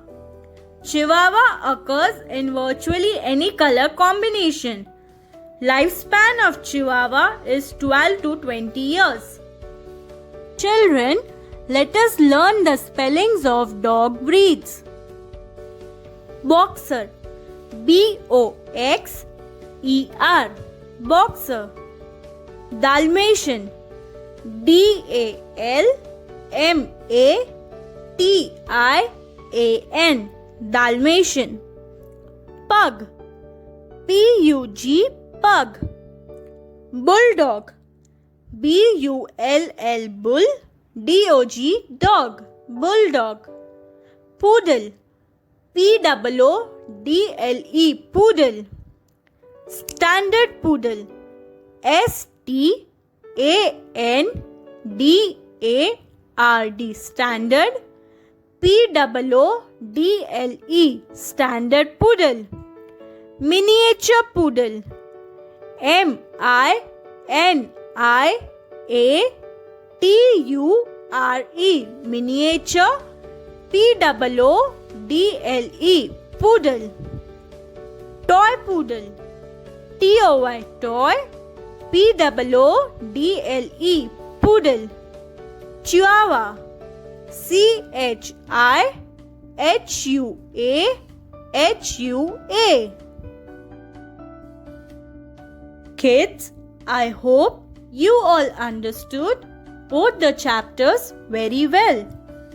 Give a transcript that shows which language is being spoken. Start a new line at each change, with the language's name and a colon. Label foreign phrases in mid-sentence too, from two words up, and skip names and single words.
English: Chihuahua occurs in virtually any color combination. Lifespan of Chihuahua is 12 to 20 years. Children, let us learn the spellings of dog breeds. Boxer. B-O-X-E-R. Boxer. Dalmatian. D-A-L-M-A-T-I-A-N. Dalmatian. Pug. P-U-G. Pug. Bulldog. B-U-L-L. Bull. D-O-G. Dog. Bulldog. Poodle. P-O-O-D-L-E. Poodle. Standard poodle. S-T-A-N-D-A-R-D. Standard. P-O-O-D-L-E. Standard poodle. Miniature poodle. M-I-N-I-A-T-U-R-E. Miniature. P-O-O-D-L-E. Poodle. Toy poodle. T-O-Y. Toy. P-O-O-D-L-E. Poodle. Chihuahua. C-H-I-H-U-A-H-U-A. Kids, I hope you all understood both the chapters very well.